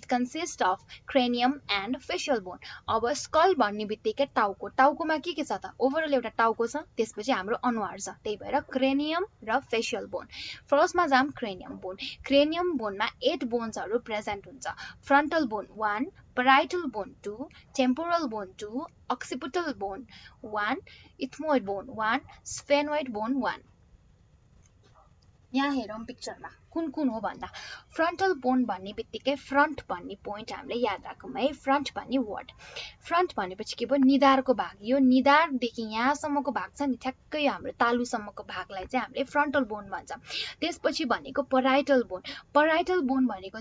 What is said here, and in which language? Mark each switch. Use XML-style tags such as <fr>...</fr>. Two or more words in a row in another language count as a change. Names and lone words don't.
<en>consist of cranium and facial bone</en> <ne>अब स्कल भन्ने बित्तिकै टाउकोमा के छ त ओभरअल एउटा टाउको छ त्यसपछि हाम्रो अनुहार छ त्यही भएर क्रेनियम र</ne> <en>facial bone</en> <ne>फर्स्टमा जाम क्रेनियम बोनमा 8 बोन्सहरू प्रेजेन्ट हुन्छ</ne> <en>frontal bone</en> <ne>1</ne> <en>parietal bone 2 temporal bone 2 occipital bone 1</en> <ne>ethmoid bone 1 sphenoid bone 1 यहाँ हेरौं पिक्चरमा कुन हो भन्दा</ne> <en>frontal bone</en> <ne>भन्ने बित्तिकै फ्रन्ट भन्ने पोइन्ट हामीले याद राखौं है फ्रन्ट भन्ने वर्ड फ्रन्ट भनेपछि के भयो निधारको भाग यो निधारदेखि यहाँसम्मको भाग छ नि ठ्याक्कै हाम्रो तालुसम्मको भागलाई चाहिँ हामीले</ne> <en>frontal bone</en> <ne>भन्छ त्यसपछि भनेको</ne> <en>parietal bone</en> <ne>भनेको</ne>